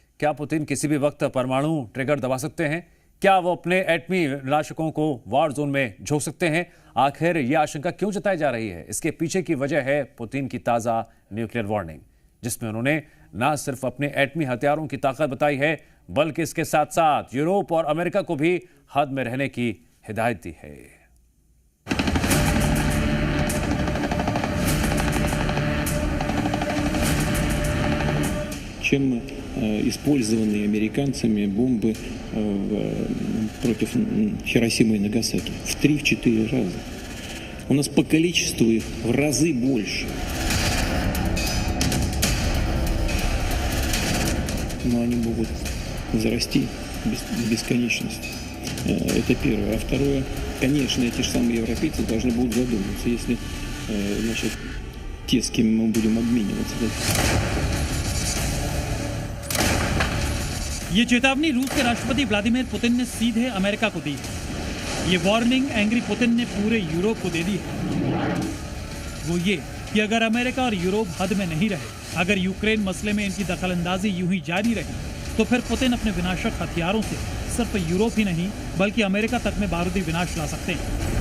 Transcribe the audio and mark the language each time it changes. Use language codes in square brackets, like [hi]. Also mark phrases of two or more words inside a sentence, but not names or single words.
[hi] क्या पुतिन किसी भी वक्त परमाणु ट्रिगर दबा सकते हैं? क्या वो अपने एटमी विनाशकों को [en] war zone [hi] में झोंक सकते हैं? आखिर ये आशंका क्यों जताई जा रही है? इसके पीछे की वजह है पुतिन की ताजा [en] nuclear warning, [hi] जिसमें उन्होंने न सिर्फ अपने एटमी हथियारों की ताकत बताई है, बल्कि इसके साथ साथ यूरोप और अमेरिका को भी हद में रहने की हिदायत दी है। [ru] Чем использованные американцами бомбы против Хиросимы и Нагасаки. В 3-4 раза. У нас по количеству их в разы больше. Но они могут зарасти в бесконечность. Это первое. А второе, конечно, эти же самые европейцы должны будут задуматься, если, значит, те, с кем мы будем обмениваться. [hi] ये चेतावनी रूस के राष्ट्रपति व्लादिमीर पुतिन ने सीधे अमेरिका को दी है। ये [en] warning angry [hi] पुतिन ने पूरे यूरोप को दे दी है। वो ये कि अगर अमेरिका और यूरोप हद में नहीं रहे, अगर यूक्रेन मसले में इनकी दखलंदाजी यूं ही जारी रही, तो फिर पुतिन अपने विनाशक हथियारों से सिर्फ यूरोप ही नहीं बल्कि अमेरिका तक में बारूदी विनाश ला सकते हैं।